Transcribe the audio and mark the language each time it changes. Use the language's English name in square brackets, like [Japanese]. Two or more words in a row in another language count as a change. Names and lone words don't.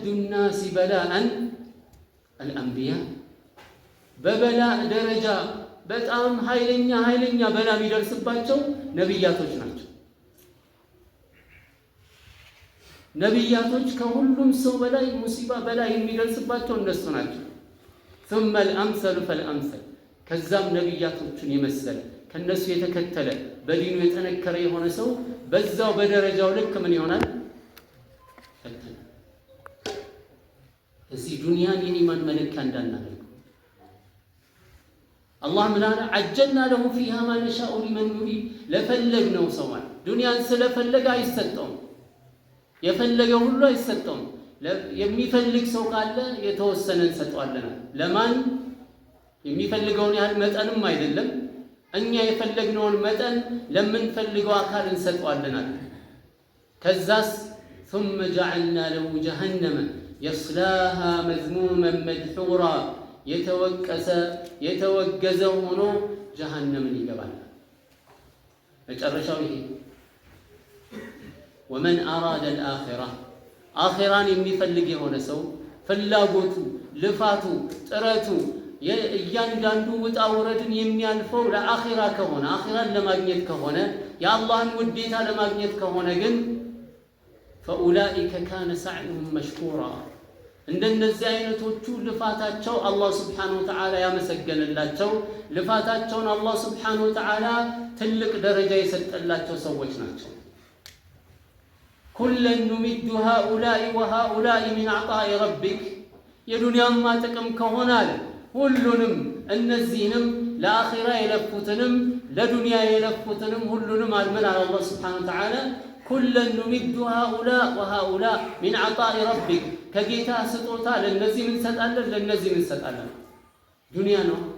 [Arabic] أشد الناس بلاء الأنبياء [Amharic] በበላ ደረጃ በጣም ኃይለኛ በላ የሚደርስባቸው ነብያቶች ናቸው። ነብያቶች ከሁሉም ሰው በላይ ሙሲባ በላይ የሚደርስባቸው እነሱ ናቸው። [Arabic] ثم الامثل فالامثل [Amharic] ከዛም ነብያቶችን የመሰለ ከነሱ የተከተለ በዲኑ የጠነከረ የሆነ ሰው በዛው በደረጃው ልክ ምን ይሆናል? ፈተና። እዚህ ዱንያን የኢማን መለኪያ እንዳናደርግ አላህ ምን አለ? [Arabic] عجلنا له فيها ما نشاء لمن نريد። [Amharic] ለፈለግነው ሰው ማለት ዱንያን ስለፈለገ አይሰጠውም፣ የፈለገው ሁሉ አይሰጠውም። የሚፈልግ ሰው ካለ የተወሰነ እንሰጠዋለን። ለማን? የሚፈልገውን ያህል መጠንም አይደለም፣ እኛ የፈለግነውን መጠን ለምንፈልገው አካል እንሰጠዋለን። ከዛስ [Arabic] ثم جعلنا له جهنم يصلاها مذموما مدحورا [Amharic] የተወገዘ ሆኖ ጀሃነምን ይገባል። መጨረሻው ይሄ [Arabic] ومن أراد الآخرة [Amharic] አኺራን የሚፈልግ የሆነ ሰው ፍላጎቱ፣ ልፋቱ፣ ጥረቱ እያንዳንዱ ውጣ ውረድን የሚያልፈው ለአኺራ ከሆነ አኺራን ለማግኘት ከሆነ የአላህን ውዴታ ለማግኘት ከሆነ ግን [Arabic] فأولئك كان سعيهم مشكورا [Amharic] እንደነዚህ አይነቶቹ ልፋታቸው አላህ [Arabic] سبحانه وتعالى [Amharic] ያመሰገነላቸው ልፋታቸውን አላህ [Arabic] سبحانه وتعالى [Amharic] ትልቅ ደረጃ የሰጠላቸው ሰዎች ናቸው። [Arabic] كلا نمد هؤلاء وهؤلاء من عطاء ربك [Amharic] የዱንያማ ጥቅም ከሆነ አለ ሁሉንም እነዚህንም ለአኺራ የለፉትንም ለዱንያ የለፉትንም ሁሉንም አልመን አለ አላህ [Arabic] سبحانه وتعالى كلا نمد هؤلاء وهؤلاء من عطاء ربك [Amharic] ከጌታ ስጦታ ለነዚህ ምን ሰጣለን ለነዚህ ምን ሰጣለን። ዱንያ ነው።